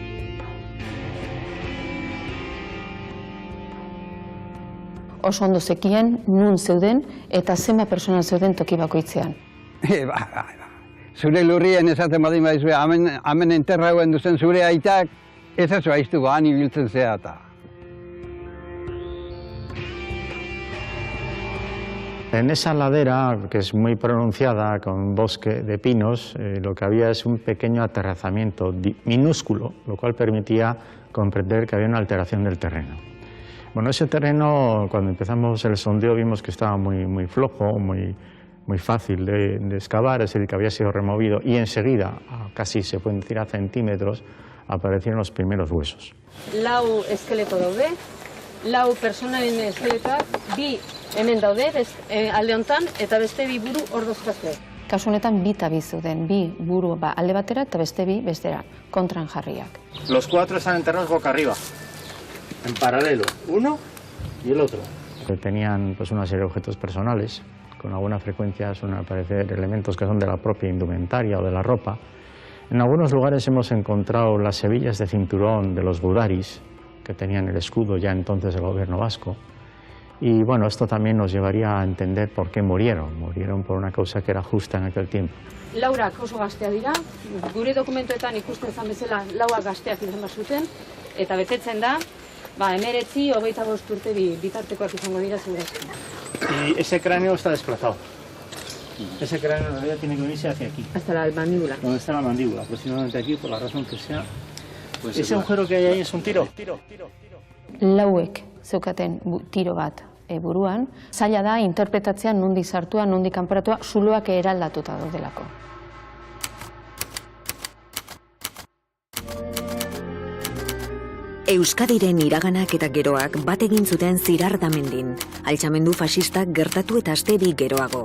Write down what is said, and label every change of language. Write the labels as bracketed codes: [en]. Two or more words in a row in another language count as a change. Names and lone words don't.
[eu] Oso ondo zekien, nun zeuden, eta zenba persona zeuden toki bakoitzean. Zure lurrien esaten badin badizue, hemen enterrauen duzen zure aitak, ez ez haiztuko, han ibiltzen zea eta. [es] En esa ladera, que es muy pronunciada, con bosque de pinos, lo que había es un pequeño aterrazamiento minúsculo, lo cual permitía comprender que había una alteración del terreno. Bueno, ese terreno, cuando empezamos el sondeo, vimos que estaba muy flojo, muy fácil de excavar, es decir, que había sido removido, y enseguida, casi se pueden decir a centímetros, aparecieron los primeros huesos. [eu] Lau eskeleto daude, lau personaren eskeletoak, bi hemen daude, alde hontan, eta beste bi buru hor dozkazue. Kasu honetan bi tabi zeuden, bi buru alde batera eta beste bi bestera, kontran jarriak. [es] Los 4 están enterrados boca arriba, en paralelo, uno y el otro. Tenían pues una serie de objetos personales, con alguna frecuencia suelen aparecer elementos que son de la propia indumentaria o de la ropa. En algunos lugares hemos encontrado las hebillas de cinturón de los gudaris, que tenían el escudo ya entonces del gobierno vasco. Y bueno, esto también nos llevaría a entender por qué murieron. Murieron por una causa que era justa en aquel tiempo. [eu] Laurak oso gaztea dira, gure dokumentuetan ikusten zan bezala lauak gazteak izan zuten, eta betetzen da, 19-25 urte bitartekoak izango dira segurazki. [es] Y ese cráneo está desplazado. Ese cráneo en realidad tiene que venirse hacia aquí. Hasta la mandíbula. Donde está la mandíbula, aproximadamente aquí, por la razón que sea. Pues ese agujero que hay ahí es un tiro. [eu] Lauek zeukaten tiro bat buruan, zaila da interpretatzea nondik sartua, nondik kanporatua, zuloak eraldatuta daudelako. Euskadiren iraganak eta geroak bat egin zuten Zirardamendin, altxamendu faxistak gertatu eta aste bi geroago.